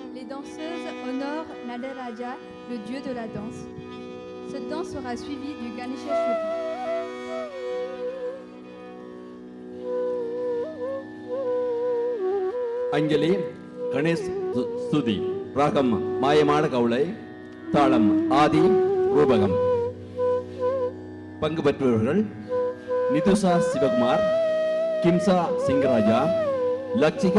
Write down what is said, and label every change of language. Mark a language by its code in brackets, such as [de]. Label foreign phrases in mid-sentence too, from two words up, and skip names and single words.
[fr] danseuse honore Nadaraja, le dieu de la danse. Cette danse sera suivie du Ganesha Shruti. [ta] அஞ்சலி கணேஷ் ஸ்துதி ராகம் மாயமான கவுளை தாளம் ஆதி ரூபகம். பங்கு பெற்றவர்கள் நிதுஷா சிவகுமார், கிம்சா சிங்கராஜா, லக்ஷிகா